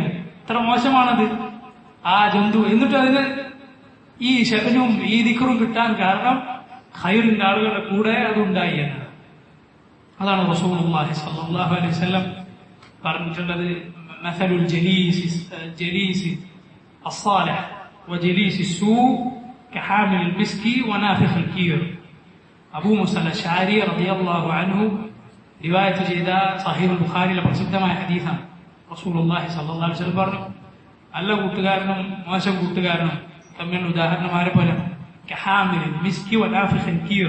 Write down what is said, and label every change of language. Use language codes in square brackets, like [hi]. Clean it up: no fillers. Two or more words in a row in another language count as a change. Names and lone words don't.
[ml] എത്ര മോശമാണത് ആ ജന്തു. എന്നിട്ട് അതിന് ഈ ശബനും ഈ ദിക്റും കിട്ടാൻ കാരണം ഖൈറിന്റെ ആളുകളുടെ കൂടെ അതുണ്ടായി എന്നാണ്. [ar] അതാണ് رسول الله صلى الله عليه وسلم പറഞ്ഞിട്ടുള്ളത് مثل الجليس الصالح وجليس السوء كحامل المسك ونافخ الكير. [ml] അബൂ മൂസ അശ്അരി [ar] رضي الله عنه [ml] റിവായത്ത് ചെയ്ത സഹീഹ് ബുഖാരിയിലെ പ്രസിദ്ധമായ ഹദീസാണ്. [ar] رسول الله صلى الله عليه وسلم [ml] പറഞ്ഞു, നല്ല കൂട്ടുകാരനും മോശം കൂട്ടുകാരനും തമ്മിൽ ഉദാഹരണമാരെ പോലെ [ar] كحامل المسك ونافخ الكير.